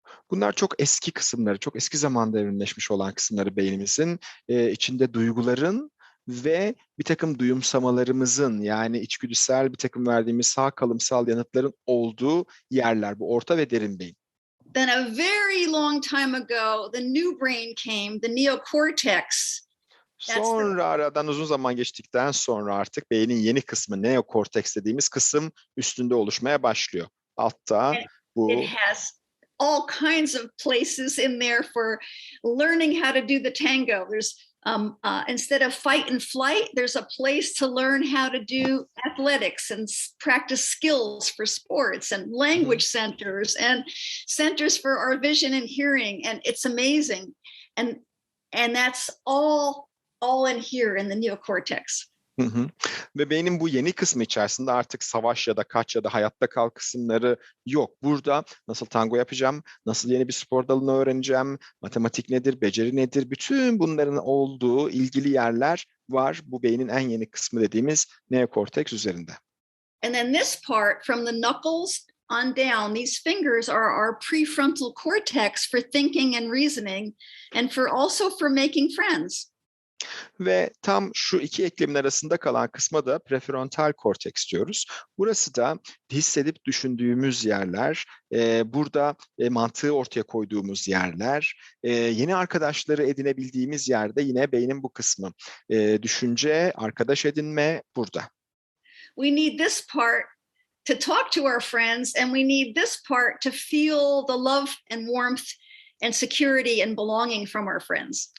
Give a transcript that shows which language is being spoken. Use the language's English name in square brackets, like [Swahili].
[Turkish] Bunlar çok eski kısımları, çok eski zamanda evrimleşmiş olan kısımları beynimizin içinde duyguların ve bir takım duyumsamalarımızın, yani içgüdüsel bir takım verdiğimiz sağ kalımsal yanıtların olduğu yerler. Bu orta ve derin beyin. [English] Then a very long time ago, the new brain came, the neocortex. [Turkish] Sonra aradan uzun zaman geçtikten sonra artık beynin yeni kısmı neokorteks dediğimiz kısım üstünde oluşmaya başlıyor. Altta bu... [English] It has all kinds of places in there for learning how to do the tango. There's instead of fight and flight, there's a place to learn how to do athletics and practice skills for sports, and language centers and centers for our vision and hearing. And it's amazing. And that's all in here in the neocortex. Hı hı. [Turkish] Ve beynin bu yeni kısmı içerisinde artık savaş ya da kaç ya da hayatta kal kısımları yok. Burada nasıl tango yapacağım, nasıl yeni bir spor dalını öğreneceğim, matematik nedir, beceri nedir, bütün bunların olduğu ilgili yerler var bu beynin en yeni kısmı dediğimiz neokorteks üzerinde. [English] And then this part from the knuckles on down, these fingers are our prefrontal cortex for thinking and reasoning, and also for making friends. [Turkish] Ve tam şu iki eklemin arasında kalan kısma da prefrontal korteks diyoruz. Burası da hissedip düşündüğümüz yerler, burada mantığı ortaya koyduğumuz yerler, yeni arkadaşları edinebildiğimiz yerde yine beynin bu kısmı. Düşünce, arkadaş edinme burada. [English] We need this part to talk to our friends, and we need this part to feel the love and warmth and security and belonging from our friends.